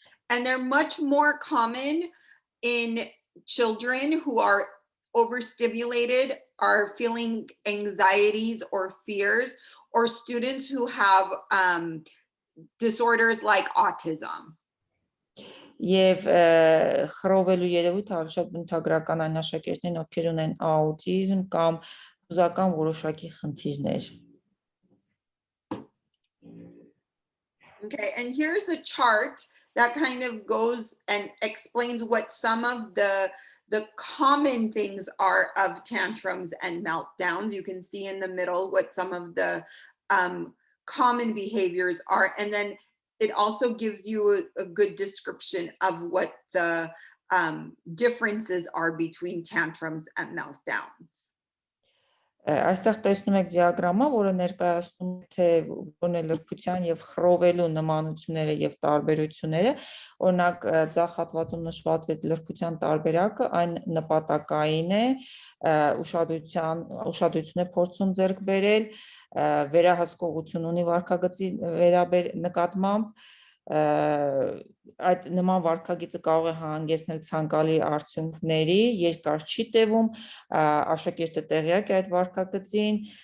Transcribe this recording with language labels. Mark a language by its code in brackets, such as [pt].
[en] And they're much more common in children who are overstimulated, are feeling anxieties or fears, or students who have disorders like autism. [hy] Եվ խռովելու երևույթը ավելի շատ բնութագրական այն աշակերտներն, ովքեր ունեն աուտիզմ կամ հուզական որոշակի խնդիրներ։ [en] Okay, and here's a chart that kind of goes and explains what some of the common things are of tantrums and meltdowns. You can see in the middle what some of the common behaviors are, and then it also gives you a good description of what the differences are between tantrums and meltdowns. [hy] Այստեղ տեսնում եք դիագրամը, որը ներկայացնում է թե որն է լրբության եւ խռովելու նմանությունները եւ տարբերությունները, օրինակ ձախ հատվածում նշված է լրբության տարբերակը, այն նպատակային է, ուշադրություն է փորձում ձեռք բերել, վերահսկողություն ունի վարքագծի նկատմամբ, այդ նման վարքագիծը կարող է հանգեցնել ցանկալի արդյունքների, երկար չի տևում, աշակերտը տեղյակ է այդ վարքագծին,